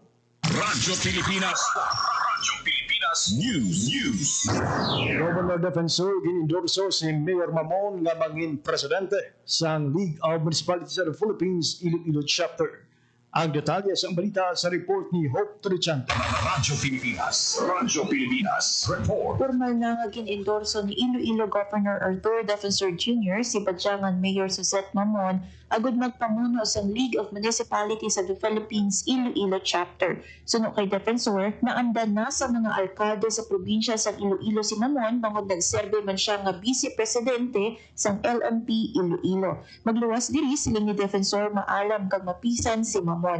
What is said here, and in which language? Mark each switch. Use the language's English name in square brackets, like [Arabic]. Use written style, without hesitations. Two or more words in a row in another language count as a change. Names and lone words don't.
[Hiligaynon] Radyo Pilipinas News. Governor Defensor ginendorso si Mayor Mamon nga mangin presidente sang League of Municipalities of the Philippines Iloilo Chapter. Ang detalye sa balita sa report ni Hope Trichante. Radyo Pilipinas Report. Formal na nga gin-endorso ni Iloilo Governor Arthur Defensor Jr. si Badyangan Mayor Suzette Mamon agud magpamuno sa League of Municipalities of the Philippines Iloilo Chapter. Suno kay Defensor, naandan na sa mga alkalde sa probinsya sa Iloilo si Mamon bangod nagserbe man siya nga Vice Presidente sang LMP Iloilo. Magluwas diri siling ni Defensor maalam kag mapisan si Mamon.